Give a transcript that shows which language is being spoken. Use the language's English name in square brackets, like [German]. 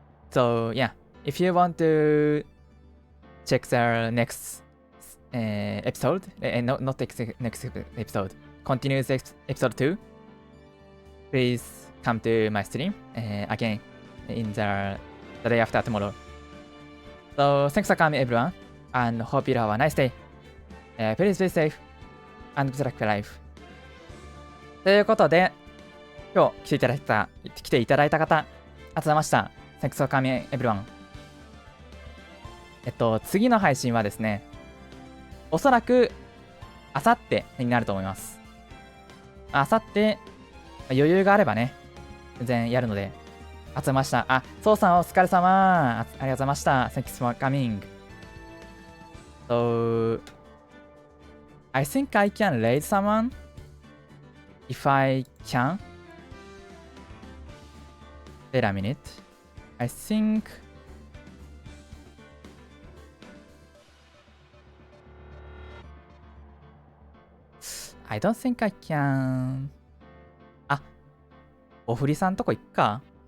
[English] So yeah, if you want to check the next episode, not next episode, continuous episode 2, please come to my stream again in the day after tomorrow. So thanks for coming everyone, and hope you have a nice day. Please be safe and good luck life. [Japanese] ということで、今日来ていただいた方、ありがとうございました。 [English] Thanks for coming everyone。 [Japanese] 次の配信はですね、おそらくあさってになると思います。あさって余裕があればね、全然やるので、ありがとうございました。あ、そうさんお疲れ様。ありがとうございました。 [English] Thanks for coming. So, I think I can raise someone if I can. Wait a minute. I think I don't think I can. [Japanese] あ、おふりさんとこ行くか。